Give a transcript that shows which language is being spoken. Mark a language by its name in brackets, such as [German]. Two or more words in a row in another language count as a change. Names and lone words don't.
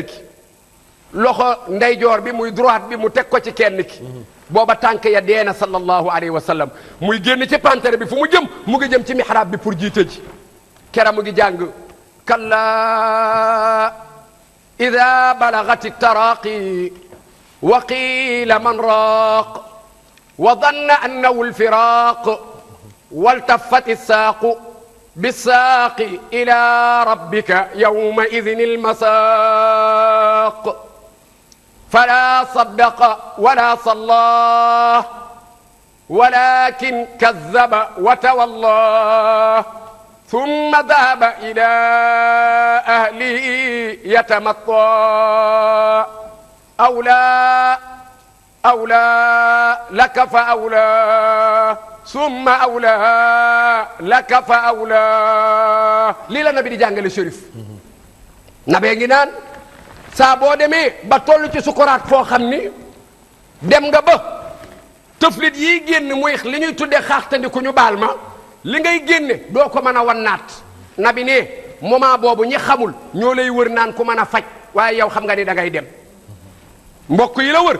[Wolof] ki loxo ndeyjoor bi muy droite bi mu teg ko ci kenn ki booba tànk ya deena sallallahu [Arabic] عليه وسلم [Wolof] muy génn ci pantere bi fu mu jëm mu ngi jëm ci mihrab bi pour jiite ji kera mu ngi jàng [Arabic] كلا إذا بلغت التراقي وقيل من راق وظن أنه الفراق والتفت الساق بالساق إلى ربك يومئذ المساق فلا صدق ولا صلى ولكن كذب وتولى ثم ذهب إلى أهله يتمطى أولى لك فأولى ثم أولى لك فأولى [Wolof] lii la nabi di jàngale Chérif nabee ngi naan saa boo demee ba toll ci sukuraat foo xam ni dem nga ba tëflit yi génn muy li ñuy tuddee xaaxtandi ku ñu baal ma li ngay génne doo ko mën a wannaat nabi ne moment boobu ñi xamul ñoo lay wër naan ku mën a faj waaye yow xam nga ni da ngay dem mbokk yi la wër